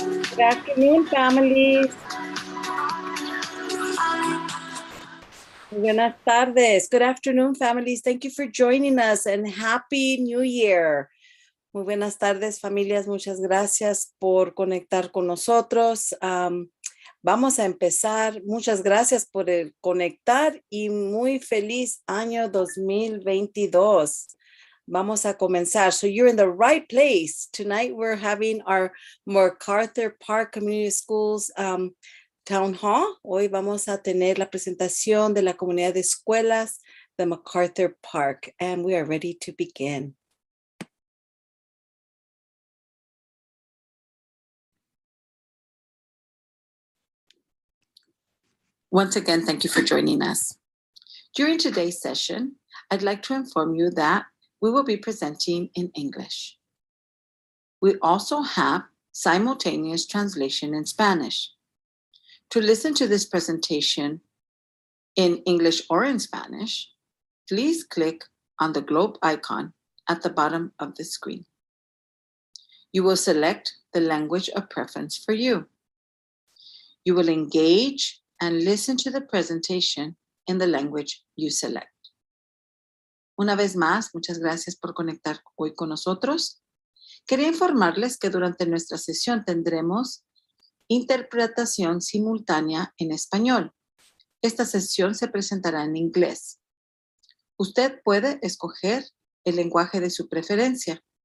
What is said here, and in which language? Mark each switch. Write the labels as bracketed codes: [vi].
[en] Good afternoon, families. [es] Buenas tardes. [en] Good afternoon, families. Thank you for joining us and Happy New Year. [es] Muy buenas tardes, familias. Muchas gracias por conectar con nosotros. Vamos a empezar. Muchas gracias por el conectar y muy feliz año 2022. Vamos a comenzar. [en] So you're in the right place. Tonight we're having our MacArthur Park Community Schools Town Hall. [es] Hoy vamos a tener la presentación de la comunidad de escuelas de MacArthur Park, [en] and we are ready to begin. Once again, thank you for joining us. During today's session, I'd like to inform you that we will be presenting in English. We also have simultaneous translation in Spanish. To listen to this presentation in English or in Spanish, please click on the globe icon at the bottom of the screen. You will select the language of preference for you. You will engage and listen to the presentation in the language you select. [es] Una vez más, muchas gracias por conectar hoy con nosotros. Quería informarles que durante nuestra sesión tendremos interpretación simultánea en español. Esta sesión se presentará en inglés. Usted puede escoger el lenguaje de su preferencia.